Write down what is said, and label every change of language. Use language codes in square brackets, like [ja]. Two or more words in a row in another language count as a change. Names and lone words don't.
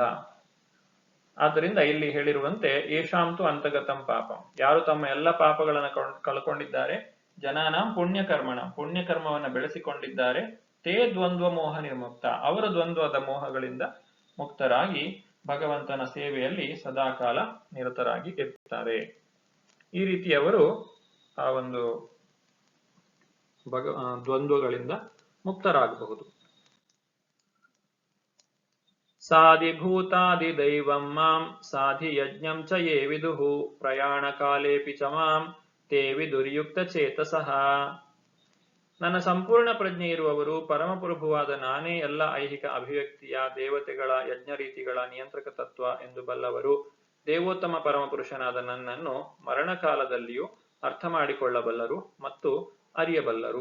[kn] ಆದ್ದರಿಂದ ಇಲ್ಲಿ ಹೇಳಿರುವಂತೆ [sa] ಏಷಾಂತು ಅಂತಗತಂ ಪಾಪಂ, [kn] ಯಾರು ತಮ್ಮ ಎಲ್ಲ ಪಾಪಗಳನ್ನು ಕಳ್ಕೊಂಡಿದ್ದಾರೆ, ಜನಾನಾಂ ಪುಣ್ಯಕರ್ಮವನ್ನ ಬೆಳೆಸಿಕೊಂಡಿದ್ದಾರೆ, [sa] ತೇ ದ್ವಂದ್ವ ಮೋಹ ನಿರ್ಮುಕ್ತ, [kn] ಅವರ ದ್ವಂದ್ವದ ಮೋಹಗಳಿಂದ ಮುಕ್ತರಾಗಿ ಭಗವಂತನ ಸೇವೆಯಲ್ಲಿ ಸದಾಕಾಲ ನಿರತರಾಗಿ ಇರ್ತಾರೆ. ಈ ರೀತಿಯವರು ಆ ಒಂದು ದ್ವಂದ್ವಗಳಿಂದ ಮುಕ್ತರಾಗಬಹುದು. [sa] ಸಾಧಿಭೂತಾದಿ ದೈವಂ ಮಾಂ ಸಾಧಿ ಯಜ್ಞಂ ಚ ಯೇ ವಿದುಃ ಪ್ರಯಾಣ ಕಾಲೇಪಿ ಚ ಮಾಂ ತೇ ವಿದುರ್ಯುಕ್ತ ಚೇತಸಃ. [kn] ನನ್ನ ಸಂಪೂರ್ಣ ಪ್ರಜ್ಞೆ ಇರುವವರು, ಪರಮಪ್ರಭುವಾದ ನಾನೇ ಎಲ್ಲ ಐಹಿಕ ಅಭಿವ್ಯಕ್ತಿಯ ದೇವತೆಗಳ ಯಜ್ಞ ರೀತಿಗಳ ನಿಯಂತ್ರಕ ತತ್ವ ಎಂದು ಬಲ್ಲವರು, ದೇವೋತ್ತಮ ಪರಮಪುರುಷನಾದ ನನ್ನನ್ನು ಮರಣಕಾಲದಲ್ಲಿಯೂ ಅರ್ಥ ಮಾಡಿಕೊಳ್ಳಬಲ್ಲರು ಮತ್ತು ಅರಿಯಬಲ್ಲರು.